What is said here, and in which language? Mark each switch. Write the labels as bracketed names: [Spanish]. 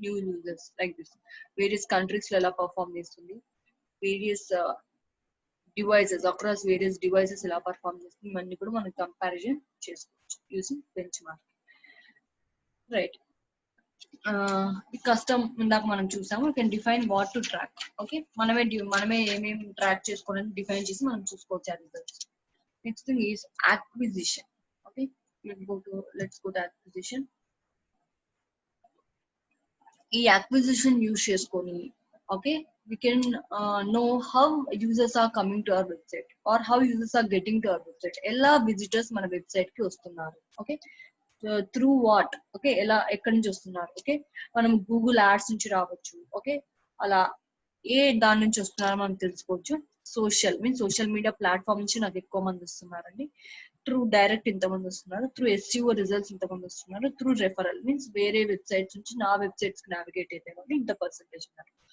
[English] New users like this. [Telugu] Various countries లో ఎలా perform చేస్తుంది, various devices across various devices ఎలా పర్ఫామ్ చేస్తుంది, ఇవన్నీ కూడా మనం కంపారిజన్ చేసుకోవచ్చు యూజింగ్ బెంచ్ మార్క్. రైట్, ఈ కస్టమ్ ఇందాక మనం చూసాము. [English] Can define what to track. [Telugu] Okay, మనమే ఏమేమి ట్రాక్ చేసుకోవాలని డిఫైన్ చేసి మనం చూసుకోవచ్చు ఆ results. [English] Next thing is acquisition. Okay, let's go to acquisition. [Telugu] ఈ acquisition యూజ్ చేసుకొని [English] Okay we can know how users are coming to our website or how users are getting to our website. [Telugu] ఎలా visitors మన website కి వస్తున్నారు, okay, through what, okay, ఎలా ఎక్కడి నుంచి వస్తున్నారు. ఓకే, మనం గూగుల్ యాడ్స్ నుంచి రావచ్చు. ఓకే, అలా ఏ దాని నుంచి వస్తున్నారో మనం తెలుసుకోవచ్చు. సోషల్ మీడియా ప్లాట్ఫామ్ నుంచి నాకు ఎక్కువ మంది వస్తున్నారండి. త్రూ డైరెక్ట్ ఇంతమంది వస్తున్నారు, త్రూ SEO రిజల్ట్స్ ఇంతమంది వస్తున్నారు, త్రూ రెఫరల్ మీన్స్ వేరే వెబ్సైట్స్ నుంచి నా వెబ్సైట్స్ కి నావిగేట్ అయితే వాళ్ళు ఇంత పర్సెంటేజ్ ఉన్నారు.